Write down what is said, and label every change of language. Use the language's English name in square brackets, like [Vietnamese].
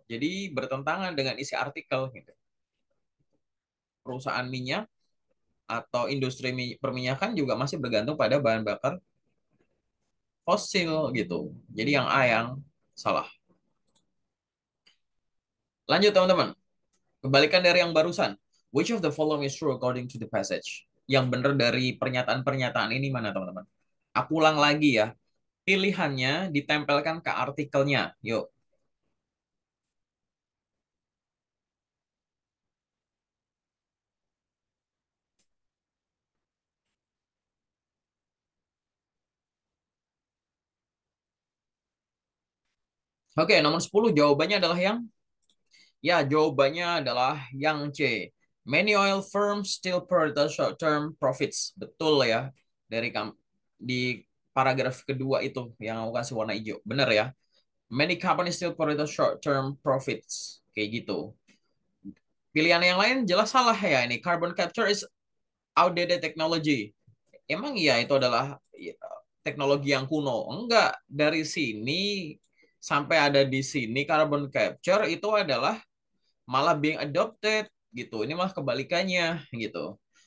[Indonesian] Jadi bertentangan dengan isi artikel gitu. Perusahaan minyak atau industri perminyakan juga masih bergantung pada bahan bakar fosil gitu. Jadi yang A yang salah. Lanjut teman-teman. Kebalikan dari yang barusan. [English] Which of the following is true according to the passage? [Indonesian] Yang benar dari pernyataan-pernyataan ini mana teman-teman? Aku ulang lagi ya. Pilihannya ditempelkan ke artikelnya. Yuk. Oke, nomor 10 jawabannya adalah yang ya, jawabannya adalah yang C. [English] Many oil firms still prioritize short-term profits. [Indonesian] Betul ya. Dari di paragraf kedua itu yang aku kasih warna hijau. Benar ya. [English] Many companies still prioritize short-term profits. [Indonesian] Kayak gitu. Pilihan yang lain jelas salah ya ini. [English] Carbon capture is outdated technology. [Indonesian] Emang iya itu adalah ya, teknologi yang kuno? Enggak. Dari sini sampai ada di sini carbon capture itu adalah malah being adopted gitu. Ini malah kebalikannya gitu.